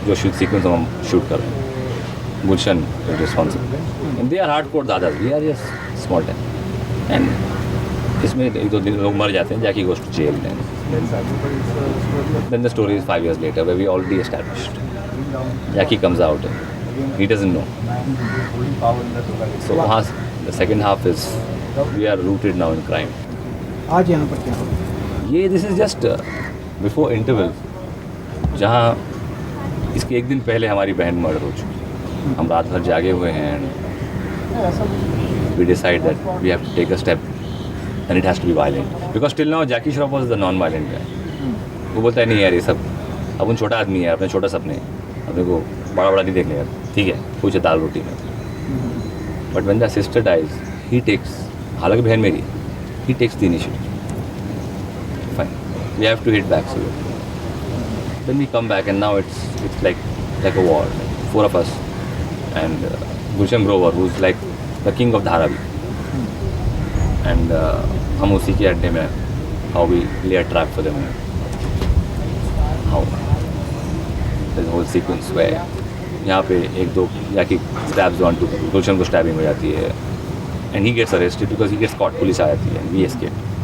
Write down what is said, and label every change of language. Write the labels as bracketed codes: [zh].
[hi] जो shoot sequence हम shoot कर रहे हैं, [en] Gulshan is responsible, and they are hardcore dadas, we are just small time. And [hi] इसमें 1-2 दिन लोग मर जाते हैं, [en] Jackie goes to jail, then the story is 5 years later where we already established. Jackie comes out and he doesn't know. So the second half is we are rooted now in crime. [hi] आज यहाँ पर क्या हो? ये [en] this is just before interval, [hi] जहाँ इसके एक दिन पहले हमारी बहन मर्डर हो चुकी। हम रात भर जागे हुए हैं, [en] And we decide that we have to take a step and it has to be violent because till now Jackie Shroff was the non violent guy. [hi] वो बोलता है नहीं यार ये सब अपन छोटा आदमी है, अपने छोटा सपने, अपने को बड़ा बड़ा नहीं देखने यार, ठीक है कुछ दाल रोटी में। [en] but when the sister dies he takes, [hi] हालांकि बहन मेरी, [en] He takes the initiative. Fine, we have to hit back. So then we come back and now it's like a war, 4 of us and Gulshan Grover who is like the king of Dharavi, and [hi] हम उसी के अड्डे में [en] how we lay a trap for them, how the whole sequence where [hi] यहाँ पे 1-2 जाके [en] stabs on to Gulshan को stabbing [hi] हो जाती है [en] and he gets arrested because he gets caught, [hi] police आ जाती है [en] and we escape.